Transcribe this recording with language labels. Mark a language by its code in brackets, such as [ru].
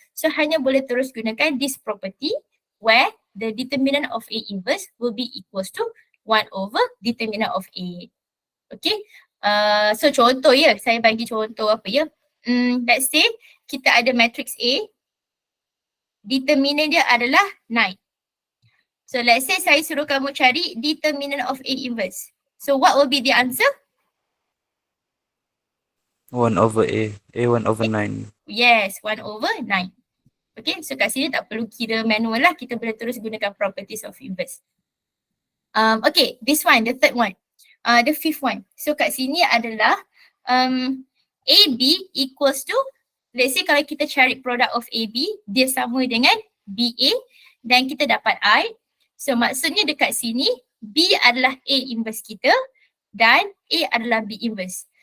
[en] So [ms] hanya boleh terus gunakan [en] this property where the determinant of A inverse will be equals to 1 over determinant of A. Okay. [ms] So contoh ya, saya bagi contoh apa ya. [en] Let's say [ms] kita ada matrix A. Determinant dia adalah 9. [en] So let's say [ms] saya suruh kamu cari [en] determinant of A inverse. So what will be the answer? 1 over A 1 over 9. Yes, 1 over 9. Okay, so [ms] kat sini tak perlu kira manual lah. Kita boleh terus gunakan properties of inverse. [en] Okay, this one, the third one. The fifth one. [ms] So kat sini adalah AB equals to, [en] let's say [ms] kalau kita cari product of AB, dia sama dengan BA dan kita dapat I. So maksudnya dekat sini, B adalah A inverse kita dan A adalah B inverse.